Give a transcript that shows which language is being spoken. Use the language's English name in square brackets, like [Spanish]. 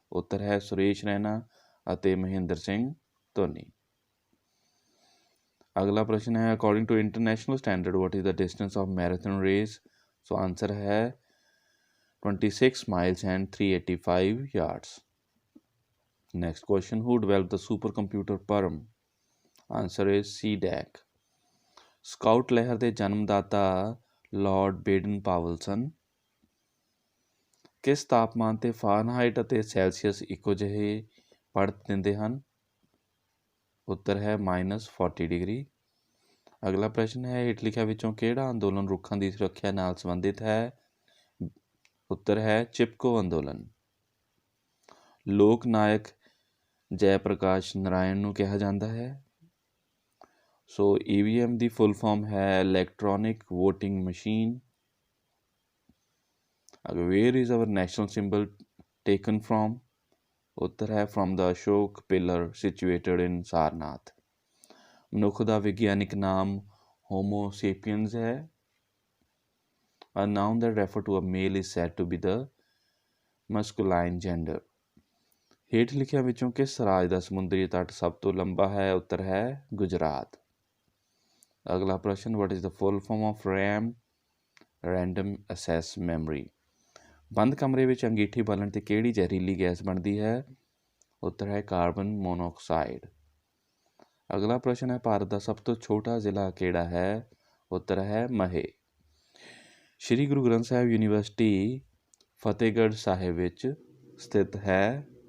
[Punjabi] ਉੱਤਰ ਹੈ ਸੁਰੇਸ਼ ਰੈਨਾ ਅਤੇ ਮਹਿੰਦਰ ਸਿੰਘ ਧੋਨੀ। ਅਗਲਾ ਪ੍ਰਸ਼ਨ ਹੈ, [English] According to international standard what is the distance of marathon race? So answer ਹੈ 26 miles and 385 yards. Next question, who developed the supercomputer Perm? Answer is CDAC. [Punjabi] Scout ਲਹਿਰ ਦੇ ਜਨਮਦਾਤਾ Lord ਬੇਡਨ ਪਾਵਲਸਨ ਕਿਸ ਤਾਪਮਾਨ 'ਤੇ ਫਾਰਨਹਾਈਟ ਅਤੇ ਸੈਲਸੀਅਸ ਇੱਕੋ ਜਿਹੇ ਪੜ੍ਹ ਦਿੰਦੇ ਹਨ? ਉੱਤਰ ਹੈ -40 ਡਿਗਰੀ। ਅਗਲਾ ਪ੍ਰਸ਼ਨ ਹੈ, ਹੇਠ ਲਿਖਿਆਂ ਵਿੱਚੋਂ ਕਿਹੜਾ ਅੰਦੋਲਨ ਰੁੱਖਾਂ ਦੀ ਸੁਰੱਖਿਆ ਨਾਲ ਸੰਬੰਧਿਤ ਹੈ? ਉੱਤਰ ਹੈ ਚਿਪਕੋ ਅੰਦੋਲਨ। ਲੋਕ ਨਾਇਕ ਜੈ ਪ੍ਰਕਾਸ਼ ਨਾਰਾਇਣ ਨੂੰ ਕਿਹਾ ਜਾਂਦਾ ਹੈ। ਸੋ EVM ਦੀ ਫੁੱਲ ਫਾਰਮ ਹੈ electronic voting machine. [English] Where is our national symbol taken from? [Punjabi] ਉੱਤਰ ਹੈ [English] From the Ashok pillar situated in Sarnath. [Punjabi] ਮਨੁੱਖ ਦਾ ਵਿਗਿਆਨਿਕ ਨਾਮ ਹੋਮੋ ਸੇਪੀਅਨਸ ਹੈ। [English] A noun that refer to a male is said to be the masculine gender. [Punjabi] ਹੇਠ ਲਿਖਿਆਂ ਵਿੱਚੋਂ ਕਿਸ ਰਾਜ ਦਾ ਸਮੁੰਦਰੀ ਤੱਟ ਸਭ ਤੋਂ ਲੰਬਾ ਹੈ? ਉੱਤਰ ਹੈ ਗੁਜਰਾਤ। ਅਗਲਾ ਪ੍ਰਸ਼ਨ, [English] what is the full form of RAM? Random Access Memory. [Punjabi] ਬੰਦ ਕਮਰੇ ਵਿੱਚ ਅੰਗੀਠੀ ਬਾਲਣ 'ਤੇ ਕਿਹੜੀ ਜ਼ਹਿਰੀਲੀ ਗੈਸ ਬਣਦੀ ਹੈ? ਉੱਤਰ ਹੈ ਕਾਰਬਨ ਮੋਨੋਆਕਸਾਈਡ। ਅਗਲਾ ਪ੍ਰਸ਼ਨ ਹੈ, ਭਾਰਤ ਦਾ ਸਭ ਤੋਂ ਛੋਟਾ ਜ਼ਿਲ੍ਹਾ ਕਿਹੜਾ ਹੈ? ਉੱਤਰ ਹੈ ਮਹੇ। ਸ਼੍ਰੀ ਗੁਰੂ ਗ੍ਰੰਥ ਸਾਹਿਬ ਯੂਨੀਵਰਸਿਟੀ ਫਤਿਹਗੜ੍ਹ ਸਾਹਿਬ ਵਿੱਚ ਸਥਿਤ ਹੈ।